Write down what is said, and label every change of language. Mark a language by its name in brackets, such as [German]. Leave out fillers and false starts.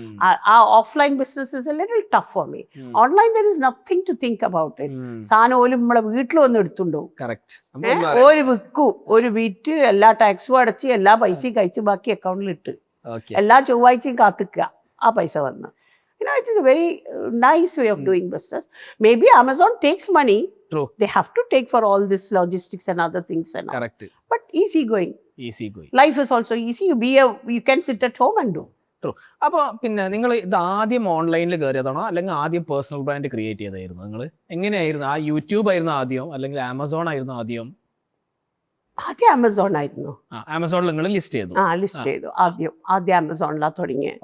[English] ആ offline business is a little tough for me. Online there is nothing to think about it. [Malayalam] സാധനം ഓലും നമ്മളെ വീട്ടിൽ വന്ന് എടുത്തുണ്ടാവും. ഒരു ഒരു വിറ്റ് എല്ലാ ടാക്സും അടച്ച് എല്ലാ പൈസയും കഴിച്ച് ബാക്കി അക്കൗണ്ടിൽ ഇട്ട് എല്ലാ ചൊവ്വാഴ്ചയും കാത്തിക്കുക ആ പൈസ വന്ന്. [English] It is a very nice way of doing business. Maybe Amazon takes money. True. They have to take for all this logistics and other things and all. Correct. But easy going. Life is also easy. You can sit at home and do. True. [Malayalam] അപ്പോൾ പിന്നെ നിങ്ങൾ ഇത് ആദ്യം ഓൺലൈനിൽ കയറിയതാണോ അല്ലെങ്കിൽ ആദ്യം personal brand create ചെയ്തായിരുന്നു? നിങ്ങൾ എങ്ങനെയായിരുന്നു? ആ യൂട്യൂബ് ആയിരുന്നു ആദ്യം അല്ലെങ്കിൽ ആമസോൺ ആയിരുന്നു ആദ്യം? ആദ്യം ആമസോൺ ആയിരുന്നു. ആമസോണിൽ നിങ്ങൾ ലിസ്റ്റ് ചെയ്തു? ലിസ്റ്റ് ചെയ്തു. ആദ്യം ആമസോണിലാണ് തുടങ്ങിയത്.